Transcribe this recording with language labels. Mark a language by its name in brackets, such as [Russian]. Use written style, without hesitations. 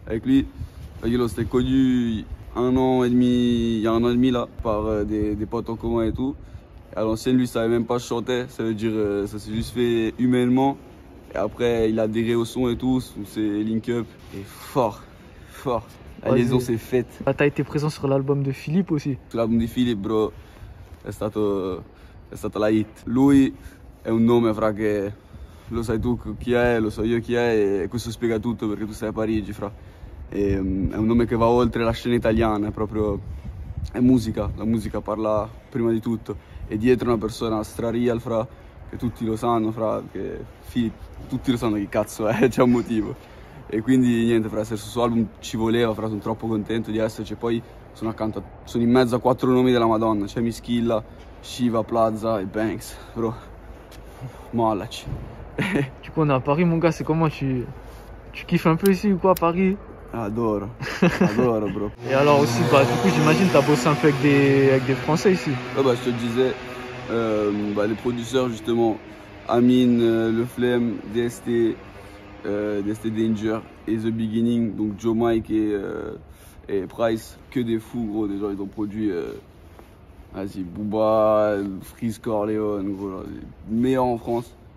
[French] Avec lui, on s'était connu il y a un an et demi là, par des potes en commun et tout. Et à l'ancienne, lui, il savait même pas chanter. Ça veut dire, ça s'est juste fait humainement. Et après, il a adhéré au son et tout, c'est Link Up. Et fort. La liaison s'est faite. T'as été présent sur l'album de Philippe aussi. Sur l'album [Italian] di Philippe, bro, è stata la hit. Lui è un nome, fra, che lo sai tu chi è, lo so io chi è, e questo spiega tutto perché tu sei a Parigi, fra. È un nome che va oltre la scena italiana, è musica, la musica parla prima di tutto. E dietro una persona stra-real, fra, che tutti lo sanno, fra, che tutti lo sanno chi cazzo è, c'è un motivo. E quindi niente, fra, essere sul suo album ci voleva, fra, sono troppo contento di esserci. Poi sono in mezzo a 4 nomi della Madonna, c'è Mischilla, Shiva, Plaza e Banks, bro, mollaci. [French] Du coup on est à Paris mon gars, c'est comment tu kiffes un peu ici ou quoi à Paris? [Italian] Adoro, bro. [French] Et alors aussi, bah du coup j'imagine t'as bossé un peu avec des Français ici. Ouais, bah je te disais, les producteurs justement, Amine, Le Flemme, DST Danger et The Beginning, donc Joe Mike et Price, que des fous gros, des gens ils ont produit vas-y, Booba, Freeze Corleone, gros, les meilleurs en France.